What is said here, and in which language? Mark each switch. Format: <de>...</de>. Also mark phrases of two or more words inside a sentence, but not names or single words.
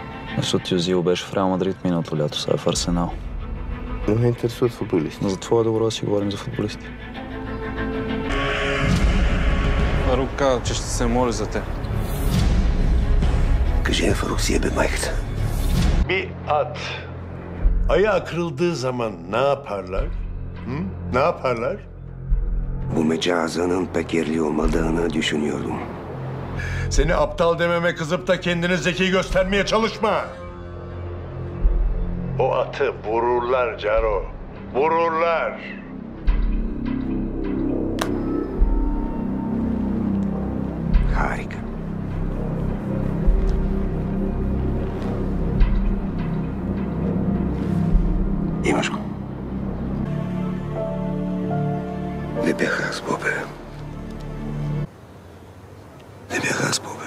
<bg>Защото Юзил беше в Реал Мадрид миналото лято, сега е в Арсенал. Не ме интересуват футболисти. Но за твое добро да си говорим за футболисти. Фарук каза, че ще се моли за теб. Кажи на Фарук си ебе майката. Biat.</bg> <tr>Ayağı kırıldığı zaman ne yaparlar? Hı? Ne yaparlar? Bu mecazanın pek yerli olmadığını düşünüyordum. Seni aptal dememe kızıp da kendini zeki göstermeye çalışma. O atı vururlar Caro. Vururlar. Harika.</tr> <bg>Имаш го. Не бях аз, Бобе. Не бях аз, Бобе.</bg>